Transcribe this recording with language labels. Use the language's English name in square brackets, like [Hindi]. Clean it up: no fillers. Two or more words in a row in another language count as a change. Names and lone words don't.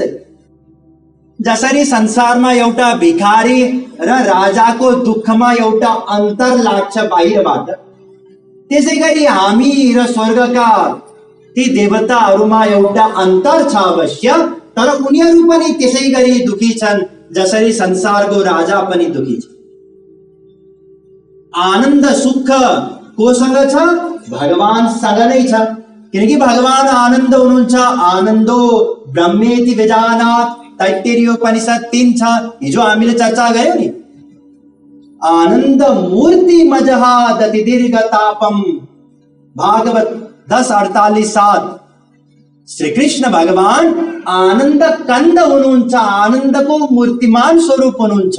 [Nepali] जसरी संसारमा एउटा भिखारी र राजाको दुःखमा एउटा अन्तर लाग्छ बाहिरबाट, त्यसै गरी हामी र स्वर्गका ती देवताहरूमा एउटा अन्तर छ अवश्य, तर उनीहरू पनि त्यसै गरी दुखी छन् जसरी संसारको राजा पनि दुखी छ। आनन्द सुख कोसँग छ? भगवानसँग नै छ, किनकि भगवान आनन्द हुनुहुन्छ। [Sanskrit] आनन्दो ब्रह्मेति विजानात्, तैत्तिरीयोपनिषद 3:6। [Nepali] हिजो हामीले चर्चा गर्यौं नि, [Sanskrit] आनन्द मूर्ति मजहादति दीर्घतापम। [Nepali] भागवत 10:48-7। श्री कृष्ण भगवान आनन्द कन्द हुनुहुन्छ, आनन्दको मूर्तिमान स्वरूप हुनुहुन्छ।